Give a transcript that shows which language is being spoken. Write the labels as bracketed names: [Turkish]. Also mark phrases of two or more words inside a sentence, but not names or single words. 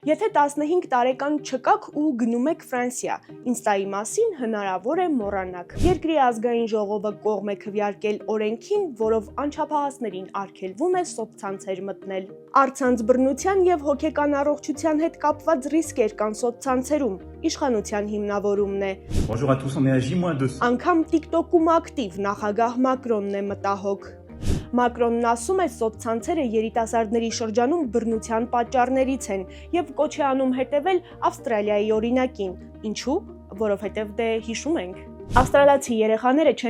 [Armenian] Եթե 15 տարեկան չկաք ու գնում եք Ֆրանսիա, Ինստայի մասին հնարավոր է մոռանաք։ Երկրի ազգային ժողովը կողմ է քվեարկել օրենքին, որով անչափահասներին արգելվում է սոցցանցեր մտնել։ Առցանց բռնության եւ հոգեկան առողջության հետ կապված ռիսկեր կան սոցցանցերում, իշխանության հիմնավորումն է։ [French] Bonjour à tous, on est à J-2. [Armenian] Անգամ TikTok-ում ակտիվ նախագահ Մակրոնն է մտահոգ։ Մակրոնն ասում է, սոցցանցերը երիտասարդների շրջանում բռնության պատճառներից են եւ կոչ է անում հետեւել Ավստրալիայի օրինակին։ Ինչու՞։ Որովհետեւ հիշում ենք։ Ավստրալացի երեխաները չեն